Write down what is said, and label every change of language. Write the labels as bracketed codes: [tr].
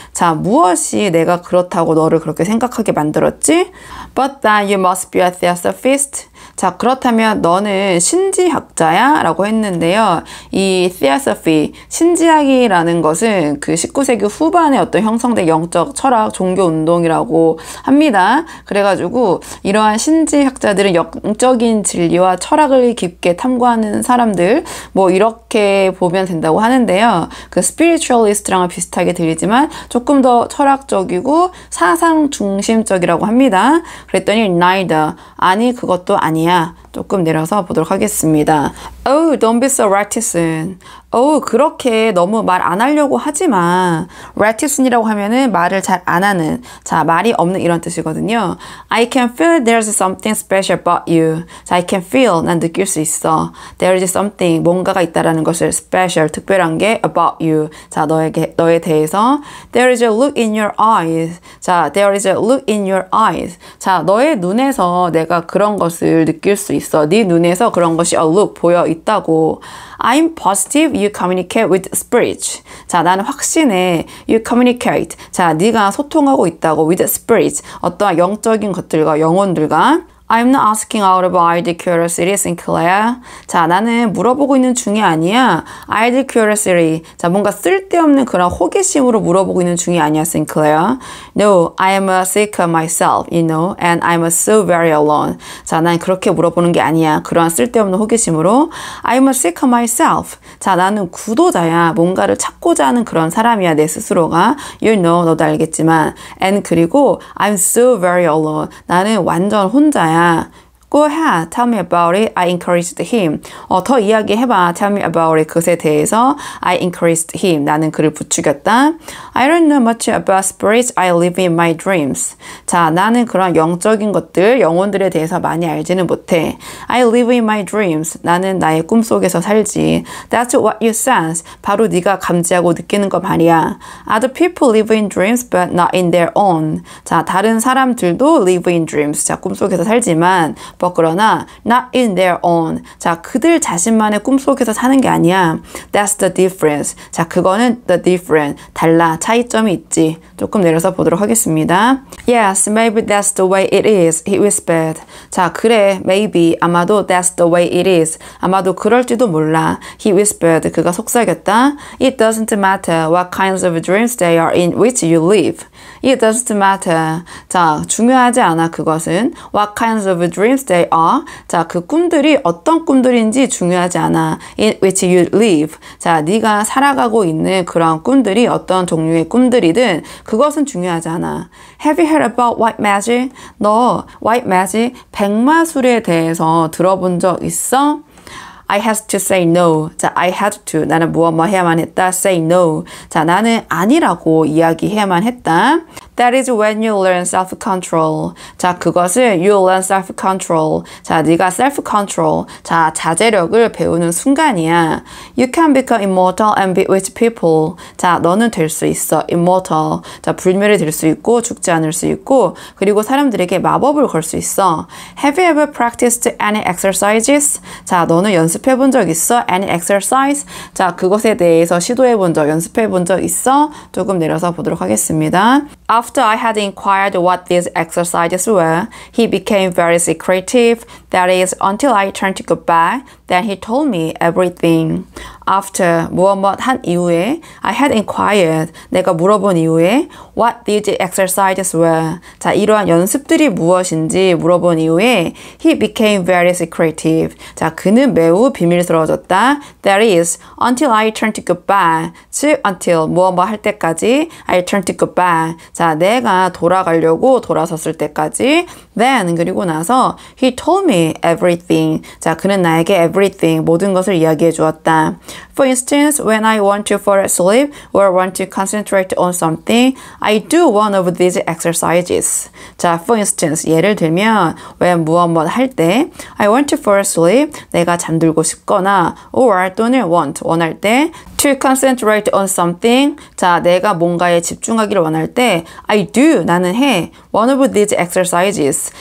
[ko] 자, 무엇이 내가 그렇다고 너를 그렇게 생각하게 만들었지? [en] But then you must be a theosophist. [ko] 자, 그렇다면 너는 신지학자야? 라고 했는데요. 이 theosophy, 신지학이라는 것은 그 19세기 후반에 어떤 형성된 영적 철학, 종교 운동이라고 합니다. 그래가지고 이러한 신지학자들은 영적인 진리와 철학을 깊게 탐구하는 사람들, 뭐 이렇게 보면 된다고 하는데요. 그 spiritualist랑은 비슷하게 들리지만 조금 더 철학적이고 사상 중심적이라고 합니다. 그랬더니 neither, 아니 그것도 아니야. 조금 내려서 보도록 하겠습니다. [en] Oh, don't be so reticent. [ko] 그렇게 너무 말 안 하려고 하지 마. reticent이라고 하면은 말을 잘 안 하는, 자, 말이 없는 이런 뜻이거든요. [en] I can feel there's something special about you. [ko] 자, [en] I can feel, [ko] 난 느낄 수 있어. [en] There is something, [ko] 뭔가가 있다라는 것을 [en] special, [ko] 특별한 게 [en] about you. [ko] 자, 너에 대해서. [en] There is a look in your eyes. 자, there is a look in your eyes. [ko] 자, 너의 눈에서 내가 그런 것을 느낄 수 있어. 네 눈에서 그런 것이 a look, 보여 있다고. [en] I'm positive you communicate with spirits. [ko] 자, 나는 확신해. [en] You communicate. [ko] 자, 네가 소통하고 있다고. [en] With spirits. [ko] 어떠한 영적인 것들과 영혼들과. [en] I'm not asking out of idle curiosity, Sinclair. [ko] 자, 나는 물어보고 있는 중이 아니야. [en] idle curiosity. [ko] 자, 뭔가 쓸데없는 그런 호기심으로 물어보고 있는 중이 아니야, Sinclair. [en] No, I am a seeker myself, you know, and I'm so very alone. [ko] 자, 난 그렇게 물어보는 게 아니야. 그러한 쓸데없는 호기심으로. [en] I'm a seeker myself. [ko] 자, 나는 구도자야. 뭔가를 찾고자 하는 그런 사람이야, 내 스스로가. [en] You know, [ko] 너도 알겠지만. [en] And 그리고 I'm so very alone. [ko] 나는 완전 혼자야. [en] Go ahead, tell me about it. I encouraged him. [ko] 더 이야기해봐. [en] Tell me about it. [ko] 그것에 대해서 [en] I encouraged him. [ko] 나는 그를 부추겼다. [en] I don't know much about spirits. I live in my dreams. [ko] 자, 나는 그런 영적인 것들, 영혼들에 대해서 많이 알지는 못해. [en] I live in my dreams. [ko] 나는 나의 꿈속에서 살지. [en] That's what you sense. [ko] 바로 네가 감지하고 느끼는 거 말이야. [en] Other people live in dreams, but not in their own. [ko] 자, 다른 사람들도 [en] live in dreams. [ko] 자, 꿈속에서 살지만 그러나 [en] not in their own. [ko] 자, 그들 자신만의 꿈속에서 사는 게 아니야. [en] That's the difference. [ko] 자, 그거는 the difference. 달라. 차이점이 있지. 조금 내려서 보도록 하겠습니다. [en] Yes, maybe that's the way it is. He whispered. [ko] 자, 그래. [en] Maybe. 아마도 that's the way it is. [ko] 아마도 그럴지도 몰라. [en] He whispered. [ko] 그가 속삭였다. [en] It doesn't matter what kinds of dreams they are in which you live. It doesn't matter. [ko] 자, 중요하지 않아 그것은. [en] What kinds of dreams they are. [ko] 자, 그 꿈들이 어떤 꿈들인지 중요하지 않아. [en] In which you live. [ko] 자, 네가 살아가고 있는 그런 꿈들이 어떤 종류의 꿈들이든 그것은 중요하지 않아. [en] Have you heard about white magic? [ko] 너 white magic, 백마술에 대해서 들어본 적 있어? [en] I had to say no. 자, I had to. [ko] 나는 무엇 해야만 했다. [en] Say no. [ko] 자, 나는 아니라고 이야기해야만 했다. [en] That is when you learn self-control. [ko] 자, 그것을 [en] you learn self-control. [ko] 자, 네가 self-control. 자, 자제력을 배우는 순간이야. [en] You can become immortal and be with people. [ko] 자, 너는 될 수 있어. immortal. 자, 불멸이 될 수 있고 죽지 않을 수 있고 그리고 사람들에게 마법을 걸 수 있어. [en] Have you ever practiced any exercises? [ko] 자, 너는 연습해 본 적 있어? [en] Any exercise? [ko] 자, 그것에 대해서 시도해 본 적, 연습해 본 적 있어? 조금 내려서 보도록 하겠습니다. [en] After I had inquired what these exercises were, he became very secretive. That is, until I turned to go back, then he told me everything. [ko] After 무엇 한 이후에 [en] I had inquired [ko] 내가 물어본 이후에 [en] what these exercises were [ko] 자 이러한 연습들이 무엇인지 물어본 이후에 [en] he became very secretive [ko] 자 그는 매우 비밀스러워졌다 [en] that is until I turned to go back [ko] 즉 until 무엇 할 때까지 [en] I turned to go back [ko] 자 내가 돌아가려고 돌아섰을 때까지 [en] then [ko] 그리고 나서 [en] he told me everything [ko] 자 그는 나에게 [en] everything [ko] 모든 것을 이야기해 주었다. [en] For instance, when I want to fall asleep or want to concentrate on something, I do one of these exercises. [ko] 자, [en] for instance, [ko] 예를 들면 when 무엇 할 때 [en] I want to fall asleep, [ko] 내가 잠들고 싶거나 or 또는 원할 때 [en] to concentrate on something, [ko] 자, 내가 뭔가에 집중하기를 원할 때 [en] I do, [ko] 나는 해. [en] One of these exercises.